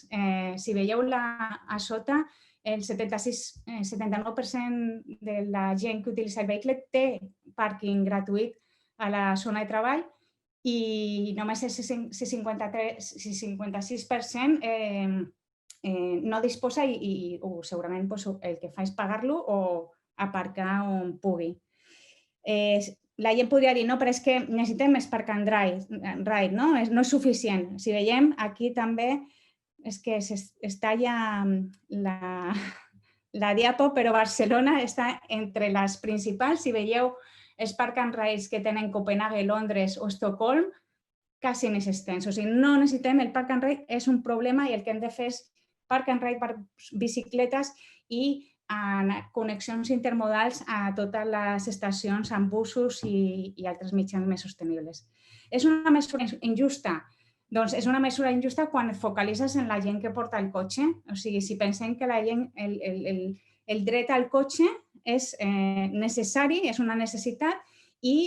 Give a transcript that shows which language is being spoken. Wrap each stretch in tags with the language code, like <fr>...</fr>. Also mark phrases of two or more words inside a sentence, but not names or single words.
<ca>Si veieu a sota, el 79% de la gent que utilitza el vehicle té pàrquing gratuït a la zona de treball i només el 56% no disposa i segurament el que fa és pagar-lo o aparcar on pugui. La gent podria dir, no, però és que necessitem més</ca> <en>park and ride,</en> <ca>no és suficient. Si veiem, aquí també és que es talla la diapo, però Barcelona està entre les principals. Si veieu els</ca> <en>park and rides</en> <ca>que tenen Copenhague, Londres o Estocolm, quasi inexistents. O sigui, no necessitem el</ca> <en>park and ride,</en> <ca>és un problema i el que hem de fer és</ca> <en>park and ride</en> <ca>per bicicletes i connexions intermodals a totes les estacions amb busos i altres mitjans més sostenibles. És una mesura injusta? Doncs és una mesura injusta quan et focalitzes en la gent que porta el cotxe. O sigui, si pensem que la gent, el dret al cotxe és necessari, és una necessitat i</ca>